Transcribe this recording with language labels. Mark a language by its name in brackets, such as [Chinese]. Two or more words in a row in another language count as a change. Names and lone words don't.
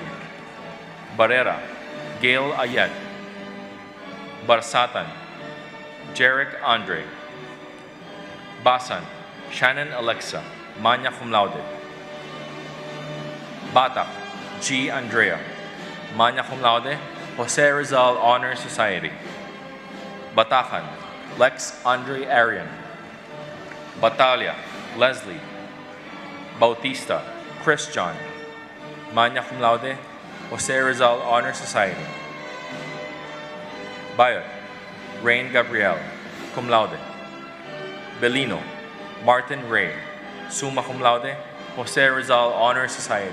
[English] Barrera, Gail Ayet. Barsatan, Jarek Andre. Basan, Shannon Alexa, [Latin] magna cum laude. [English] Batak, G. Andrea, [Latin] magna cum laude, [English] Jose Rizal Honor Society. Batacan, Lex Andre Arian. Batalia, Leslie. Bautista, Chris John, [Latin] magna cum laude, [English] Jose Rizal Honor Society. Bayot, Rain Gabriel, [Latin] cum laude. [English] Belino, Martin Ray, [Latin] summa cum laude, [English] Jose Rizal Honor Society.